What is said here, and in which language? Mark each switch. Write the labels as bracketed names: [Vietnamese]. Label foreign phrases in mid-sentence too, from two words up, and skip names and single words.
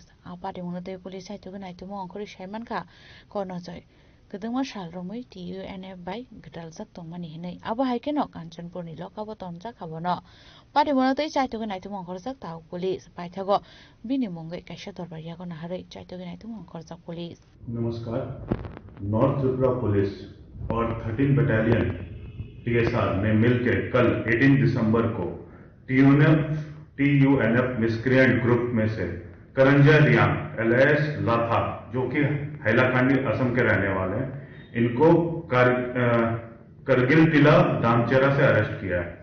[Kok Borok] A party monote police hai to gnai to mong khori shemanka Kornojoy. Kedengma salromui TUNF by gedal zak tongmani hinai. Abo haikeno Kanchanpur ni lokabo tonja kabono. Party monote chai to gnai to mong khor zak taw police. Paithago binimongge kaisha dorbaria ko naharei chai to gnai to mong khor zak police. [Hindi] नमस्कार। नॉर्थ त्रिपुरा पुलिस और 13 बटालियन TSR ने मिलकर कल 18 दिसंबर को TUNF [English] miscreant group [Hindi] में से करंजय रियांग एलियास लाथा, जो कि हैलाकांडी असम के रहने वाले हैं, इनको करगिल टिला दामचेरा से अरेस्ट किया है।